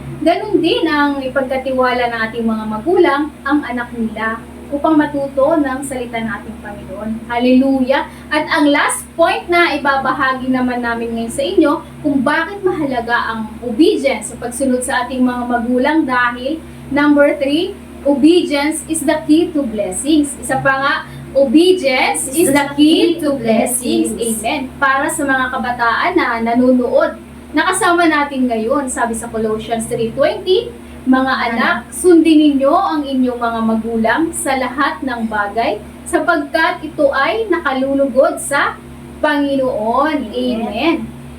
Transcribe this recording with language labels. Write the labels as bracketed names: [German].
[Filipino] ganun din ang ipagkatiwala ng ating mga magulang ang anak nila upang matuto ng salita ng ating Panginoon. Hallelujah! At ang last point na ibabahagi naman namin ngayon sa inyo kung bakit mahalaga ang obedience sa pagsunod sa ating mga magulang dahil number 3, [English] obedience is the key to blessings. [Filipino] Isa pa nga, [English] obedience is the key to blessings. Amen. [Filipino] Para sa mga kabataan na nanonood, nakasama natin ngayon, sabi sa Colossians 3:20, mga anak, sundin ninyo ang inyong mga magulang sa lahat ng bagay sapagkat ito ay nakalulugod sa Panginoon. Amen.